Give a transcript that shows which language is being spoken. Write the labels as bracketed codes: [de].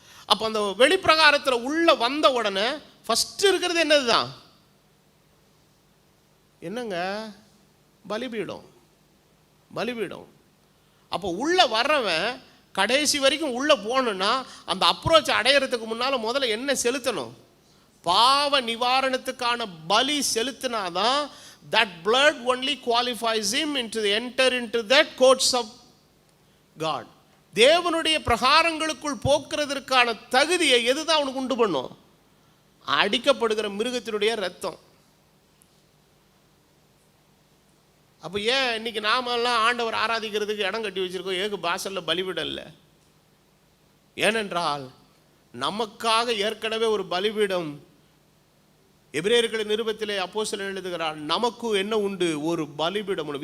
[ta] அப்போ அந்த வெளிப்பிரகாரத்தில் உள்ள வந்த உடனே ஃபஸ்ட்டு இருக்கிறது என்னது தான்? என்னங்க? பலிபீடம். பலிபீடம். அப்போ உள்ளே வர்றவன் கடைசி வரைக்கும் உள்ளே போகணுன்னா அந்த அப்ரோச் அடையிறதுக்கு முன்னால் முதல்ல என்ன செலுத்தணும்? பாவ நிவாரணத்துக்கான பலி செலுத்தினாதான் [en] that blood only qualifies him enter into that courts of God. [ta] தேவனுடைய பிரகாரங்களுக்குள் போக்குறதற்கான தகுதியை எதுதான் அவனுக்கு உண்டு பண்ணும்? அடிக்கப்படுகிற மிருகத்தினுடைய ரத்தம். அப்போ ஏன் இன்னைக்கு நாமெல்லாம் ஆண்டவர் ஆராதிக்கிறதுக்கு இடம் கட்டி வச்சிருக்கோம்? ஏகு பாசல்ல பலிபீடம் இல்லை. ஏனென்றால் நமக்காக ஏற்கனவே ஒரு பலிபீடம் எபிரேயர்களின் நிருபத்திலே அப்போஸ்தலன் எழுதுகிறார், நமக்கு என்ன உண்டு? ஒரு பலிபீடம் உண்டு.